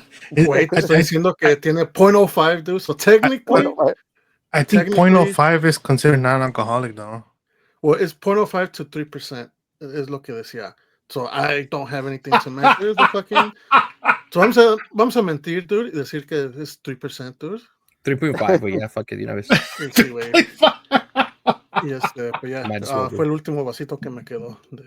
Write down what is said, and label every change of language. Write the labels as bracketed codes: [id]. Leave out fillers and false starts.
[es] Güey, te estoy diciendo que tiene 0.05, dude, [en] so technically... I think 0.05 is considered non-alcoholic, though. Well, it's 0.05 to [es] 3% es lo que decía. [en] So I don't have anything to measure the fucking... [es] So vamos a mentir, dude, y decir que es 3%, dude. 3.5, güey, ya, [en] fuck it, [es] de una vez. Sí, güey. Y pues ya, fue el último vasito que me quedó.